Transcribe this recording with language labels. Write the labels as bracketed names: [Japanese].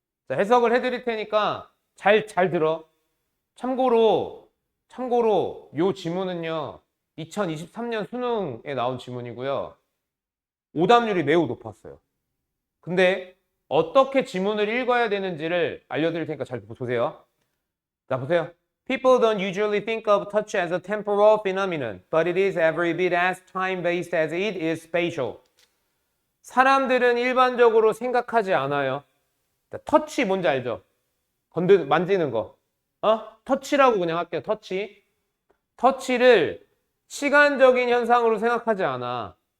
[Korean] 자, 해석을 해드릴 테니까 잘 들어. 참고로 요 지문은요, 2023년 수능에 나온 지문이고요. 오답률이 매우 높았어요. 근데 어떻게 지문을 읽어야 되는지를 알려드릴 테니까 잘 보세요. 자, 보세요. [English] People don't usually think of touch as a temporal phenomenon, but it is every bit as time-based as it is spatial. [Korean] 사람들은 일반적으로 생각하지 않아요. 자, 터치 뭔지 알죠? 만지는 거. 터치라고 그냥 할게요. 터치. 터치를 시간적인 현상으로 생각하지 않아.